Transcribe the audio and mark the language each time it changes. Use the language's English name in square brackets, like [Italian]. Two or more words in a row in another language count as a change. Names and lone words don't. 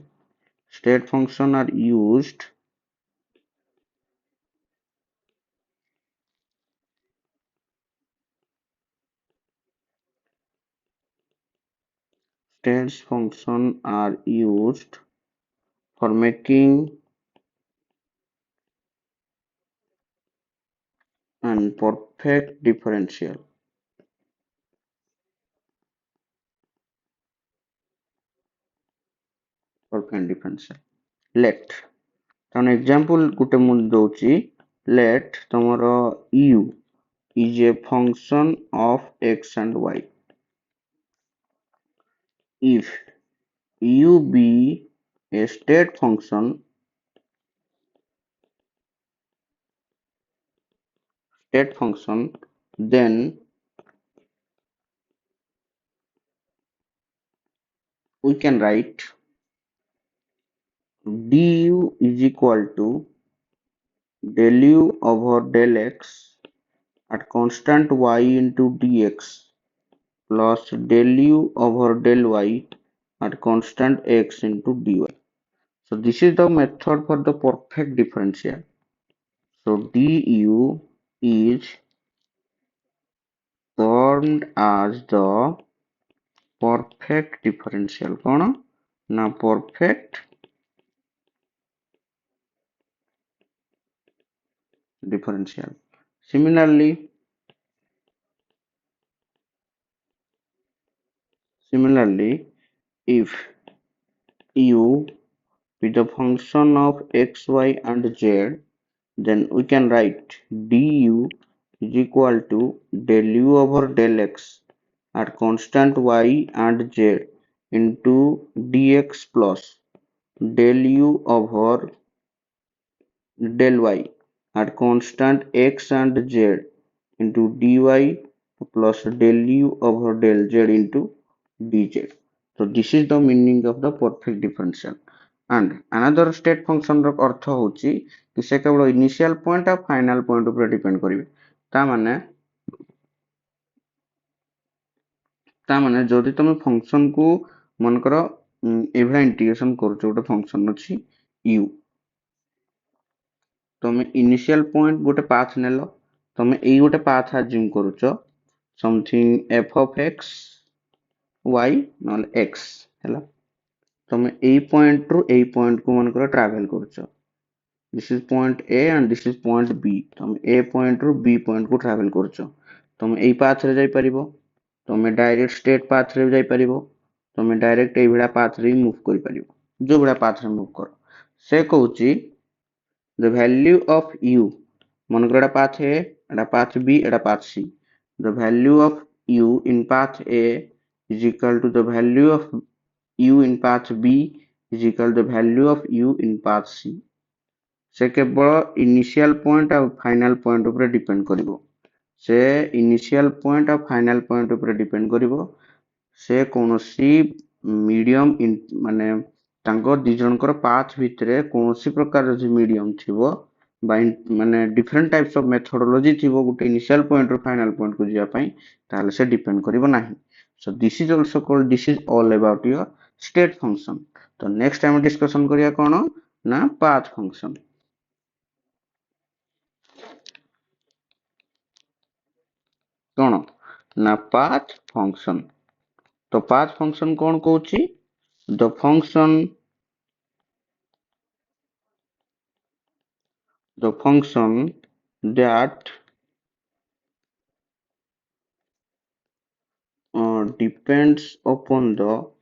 [English] State function are used State function are used for making an perfect differential. Perfect differential. Let an example [Odia] ଗୋଟେ ମୁଁ ଦଉଛି [English] let ତମର u is a function of x and y. If u be a state function, then we can write du is equal to del u over del x at constant y into dx plus del u over del y at constant x into dy. So this is the method for the perfect differential. So du is termed as the perfect differential. [Odia] କଣ ନା [English] perfect differential. Similarly, if u is the function of x, y and z, then we can write du is equal to del u over del x at constant y and z into dx plus del u over del y at constant x and z into dy plus del u over del z into dz. So this is the meaning of the perfect differential. And another state function [Odia] ର ଅର୍ଥ ହଉଛି କି ସେ କେବଳ [English] initial point [Odia] ଆଉ [English] final point [Odia] ଉପରେ depend କରିବେ। ତା ମାନେ ଯଦି ତମେ function କୁ ମନେକର ଏଭଳିଆ integration କରୁଛ ଗୋଟେ function ଅଛି u, ତମେ [English] initial point [Odia] ଗୋଟେ path ନେଲ, ତମେ ଏଇ ଗୋଟେ [English] path assume [Odia] କରୁଛ [English] something f of x y [Odia] ନହେଲେ x ହେଲା, ତମେ ଏଇ point ରୁ ଏଇ point କୁ ମନେକର travel କରୁଛ, [English] this is point A and this is point B, [Odia] ତମେ A point ରୁ B point କୁ travel କରୁଛ, ତମେ ଏଇ path ରେ ଯାଇପାରିବ, ତମେ [English] direct straight path [Odia] ରେ ଯାଇପାରିବ, ତମେ direct ଏଇ ଭଳିଆ path ରେ move କରିପାରିବ, ଯୋଉ ଭଳିଆ path ରେ move କର। ସେ କହୁଛି [English] the value of u, [Odia] ମନେକର ଏଟା [English] path A, ଏଟା path B, ଏଟା path C, the value of u in path A is equal to the value of u in path B is equal to the value of u in path C. ସେ କେବଳ initial point ଆଉ final point ଉପରେ depend କରିବ, ସେ initial point ଆଉ final point ଉପରେ depend କରିବ, ସେ କୌଣସି medium ମାନେ ତାଙ୍କ ଦି ଜଣଙ୍କର path ଭିତରେ କୌଣସି ପ୍ରକାର ଯଦି medium ଥିବ ବା ମାନେ different types of methodology ଥିବ ଗୋଟେ initial point ରୁ final point କୁ ଯିବା ପାଇଁ, ତାହେଲେ ସେ depend କରିବ ନାହିଁ। So this is also called, this is all about your state function. [Odia] ତ next ଆମେ discussion କରିବା କଣ ନା [English] path function। [Odia] କଣ ନା [English] path function। [Odia] ତ [English] path function [Odia] କଣ କହୁଛି, [English] the function that depends upon the